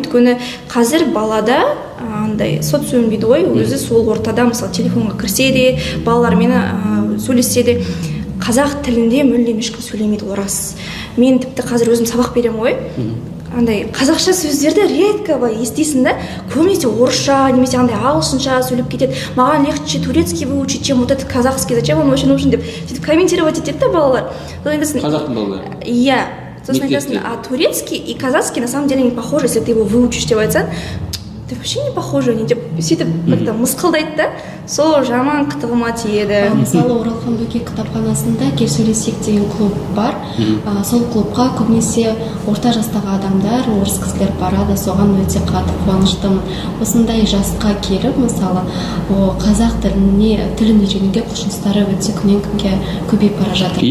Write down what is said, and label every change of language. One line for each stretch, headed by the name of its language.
Kazakh: Өйткені қазір балада андай социум дейді ғой, өзі сол ортада, мысалы телефонға кірсе де, балалармен сөйлессе де, қазақ тілінде мүлдем ешкім сөйлемейді, орас. Мен тіпті қазір өзім сабақ беремін ғой, андай қазақша сөздерді редко естисің да, көбінесе орысша немесе андай ағылшынша сөйлеп кетеді.
Russian: Маған легче турецкий выучить, чем вот этот казахский, зачем он вообще нужен
Kazakh: деп сөйтіп комментировать етеді да балалар. Қазақтың балалары. Иә. Сосын айтасың,
Russian: а турецкий и казахский на самом деле не похожи, если ты его выучишь
Kazakh: деп айтсаң,
Russian: ты вообще не похожи,
Kazakh: не деп сөйтіп
Russian: как-то
Kazakh: мысқылдайды да, сол жаман қытығыма тиеді. Мысалы Оралхан Бөкей кітапханасында Кел сөйлесек деген клуб бар. Сол клубқа көбінесе орта жастағы адамдар, орыс кісілер барады. Соған өте қатты қуаныштымын. Осындай жасқа келіп, мысалы қазақ тілін үйренуге құлшыныстары өте күннен күнге көбейіп бара жатыр.